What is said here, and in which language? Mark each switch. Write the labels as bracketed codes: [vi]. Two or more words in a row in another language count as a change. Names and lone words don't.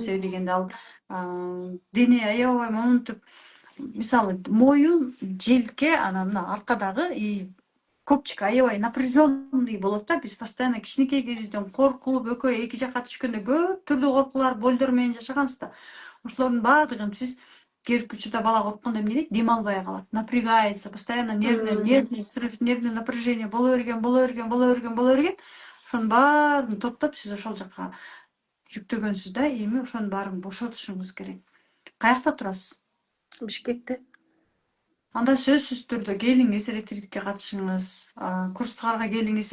[ky] Себеби дегенде ал дене аябай момунтуп, мисалы моюн, желке, анан мына аркадагы и көпчүк аябай напряженный болот да. Биз постоянно кичинекей кезибизден коркуп, экөө эки жакка түшкөндө көп түрдүү коркуулар, больдор менен жашаганбыз да. Ошолордун баардыгын сиз келип учурда бала корккондо эмне дейт? Дем албай калат, [ru] напрягается, постоянно нервный срыв, нервный напряжение [ky] боло берген. Ошонун баарын топтоп сиз ошол жакка жүктөгөнсүз да. Эми ошонун баарын бошотушуңуз керек. Каякта турасыз? Бишкекте. Анда сөзсүз түрдө келиңиз, ретритке катышыңыз, курстарга келиңиз.